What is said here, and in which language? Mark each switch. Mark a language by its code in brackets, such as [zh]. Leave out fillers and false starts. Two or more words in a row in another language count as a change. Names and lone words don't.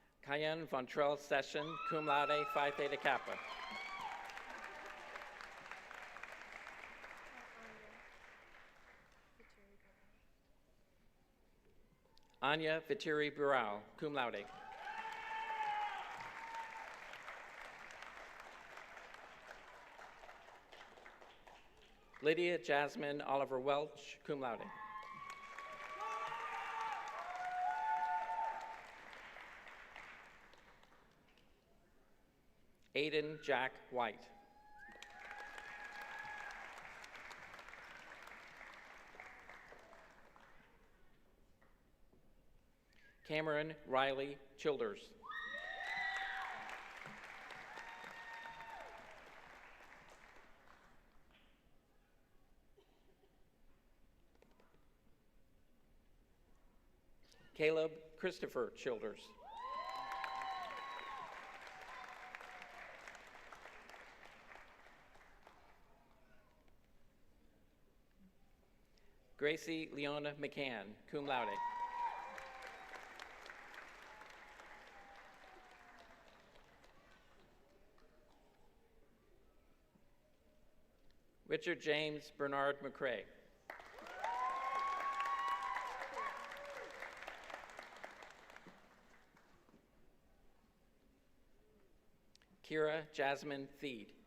[en] Cayenne Vontrell Session, [la] cum laude, Phi Theta Kappa. [en] Anya Viteri Burao, [la] cum laude. [en] Lydia Jasmine Oliver Welch, [la] cum laude. [en] Aiden Jack White. Cameron Riley Childers. Caleb Christopher Childers. Gracie Leona McCann, [la] cum laude. [en] Richard James Bernard McCrae. Kira Jasmine Theed.